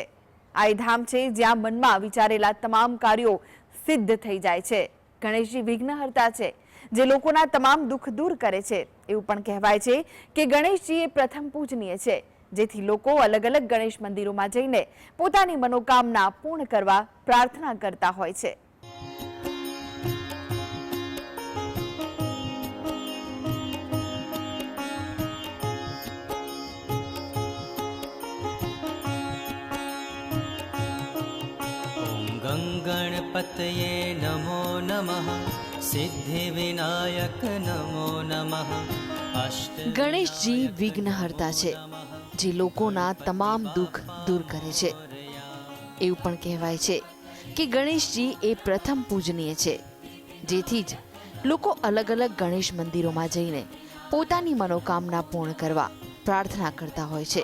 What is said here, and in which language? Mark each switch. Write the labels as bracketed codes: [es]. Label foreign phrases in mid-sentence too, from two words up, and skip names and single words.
[gu] આ એ ધામ છે જ્યાં મનમાં વિચારેલા તમામ કાર્યો સિદ્ધ થઈ જાય છે. ગણેશજી વિઘ્નહર્તા છે, જે લોકોના તમામ દુઃખ દૂર કરે છે. એવું પણ કહેવાય છે કે ગણેશજી એ પ્રથમ પૂજનીય છે, જેથી લોકો અલગ અલગ ગણેશ મંદિરોમાં જઈને પોતાની મનોકામના પૂર્ણ કરવા પ્રાર્થના કરતા હોય છે. [sa] गणपतये नमो नमः सिद्धिविनायक नमो नमः [gu] ગણેશજી વિઘ્નહર્તા છે, જે લોકોના તમામ દુઃખ દૂર કરે છે. એવું પણ કહેવાય છે કે ગણેશજી એ પ્રથમ પૂજનીય છે, જેથી જ લોકો અલગ અલગ ગણેશ મંદિરોમાં જઈને પોતાની મનોકામના પૂર્ણ કરવા પ્રાર્થના કરતા હોય છે.